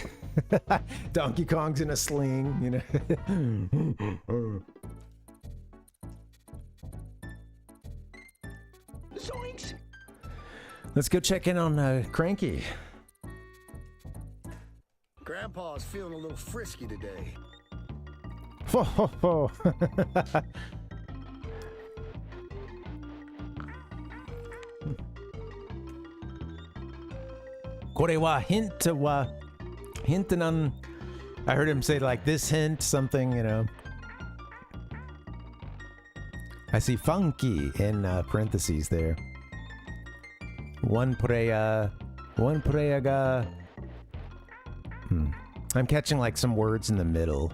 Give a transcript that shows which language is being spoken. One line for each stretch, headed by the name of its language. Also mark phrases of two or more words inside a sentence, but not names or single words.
English: Donkey Kong's in a sling, you know. Zoinks! Let's go check in on Cranky. Grandpa's feeling a little frisky today. Ho ho ho. Kore wa hint wa hintanan. I heard him say like this hint something, you know. I see funky in parentheses there. One prea ga I'm catching like some words in the middle.